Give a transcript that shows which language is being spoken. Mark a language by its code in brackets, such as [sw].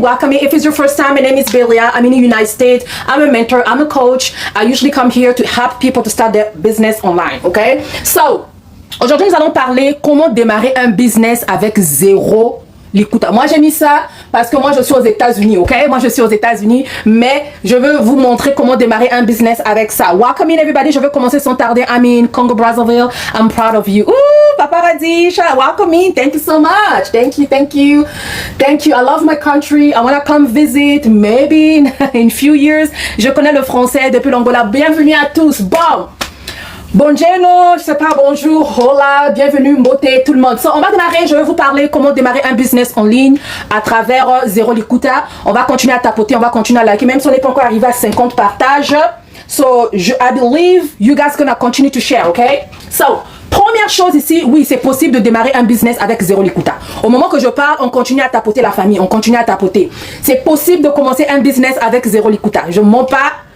[en] If it's your first time, my name is Belia. I'm in the United States. I'm a mentor. I'm a coach. I usually come here to help people to start their business online. Okay? [fr] So, aujourd'hui, nous allons parler comment démarrer un business avec 0 likuta. Moi, j'ai mis ça parce que moi, je suis aux États-Unis, ok? Moi, je suis aux États-Unis, mais je veux vous montrer comment démarrer un business avec ça. [en] Welcome in, everybody. [fr] Je veux commencer sans tarder. [en] I'm in Congo, Brazzaville. I'm proud of you. Ooh, Papa Radisha, welcome in. Thank you so much. Thank you. I love my country. I want to come visit. Maybe in few years. [fr] Je connais le français depuis l'Angola. Bienvenue à tous. Bon. Bonjour, je sais pas, bonjour, hola, bienvenue, mbote, tout le monde. So, on va démarrer, je vais vous parler comment démarrer un business en ligne à travers 0 likuta. On va continuer à tapoter, on va continuer à liker, même si on n'est pas encore arrivé à 50 partages. [en] So, I believe you guys gonna continue to share, okay? [fr] So, première chose ici, oui, c'est possible de démarrer un business avec 0 likuta. Au moment que je parle, on continue à tapoter la famille, on continue à tapoter. C'est possible de commencer un business avec 0 likuta. Je mens pas.